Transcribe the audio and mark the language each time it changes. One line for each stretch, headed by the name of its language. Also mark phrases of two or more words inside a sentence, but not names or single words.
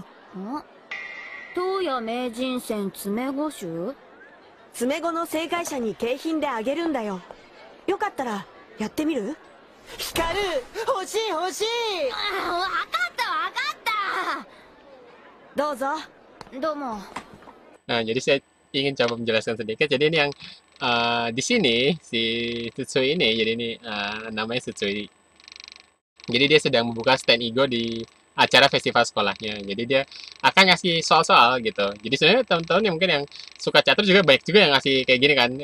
Japanese: 東野名人戦詰碁集？詰碁の正解者に景品であげるんだよ。よかったらやってみる？光る、欲しい欲しい。わかったわかった。どうぞ。どうも。
Indonesian: Nah, jadi saya ingin coba menjelaskan sedikit. Jadi ini yang di sini si Tsutsui ini, jadi ini namanya Tsutsui. Jadi dia sedang membuka stand Igo di acara festival sekolahnya. Jadi dia akan ngasih soal-soal gitu. Jadi sebenarnya teman-teman yang mungkin yang suka catur juga banyak juga yang ngasih kayak gini kan.